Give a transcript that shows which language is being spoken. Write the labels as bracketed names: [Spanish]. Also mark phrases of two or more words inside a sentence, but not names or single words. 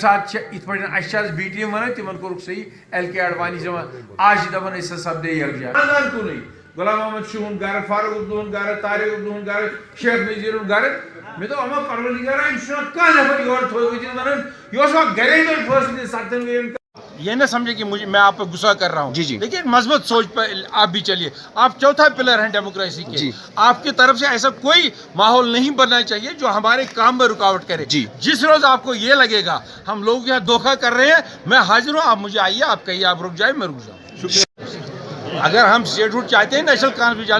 [Kashmiri] ساتہٕ چھِ یِتھ پٲٹھۍ اَسہِ چھِ آز بی ٹی ایم ونان تِمن کوٚرُکھ صحیح ایل کے اڈوانی جماعت آز چھِ دپان أسۍ ہسا سپدے یکجا خاندان کُنُے غلام محمد شہُن گرٕ فاروق عبدُہُن گرٕ طارق عبدُہُن گرٕ شیخ نذیٖرُن گرٕ مےٚ دوٚپ اما پروردگارا أمِس چھُنہ کانٛہہ نفر یورٕ تھوٚو ؤتھِتھ ونان یہِ اوس وۄنۍ گرے منٛز فٲصلہٕ دِتھ 7 ؤرین [Urdu] یہ نہ سمجھے کہ میں آپ پہ غصہ کر رہا ہوں لیکن مثبت سوچ پہ آپ بھی چلیے آپ چوتھا پلر ہیں ڈیموکریسی کے آپ کی طرف سے ایسا کوئی ماحول نہیں بننا چاہیے جو ہمارے کام میں رکاوٹ کرے جس روز آپ کو یہ لگے گا ہم لوگ یہاں دھوکہ کر رہے ہیں میں حاضر ہوں آپ مجھے آئیے آپ کہیے آپ رک جائیں میں رک جاؤں شکریہ اگر ہم اسٹیٹ ہوڈ چاہتے ہیں نیشنل کانفرنس بھی چاہتے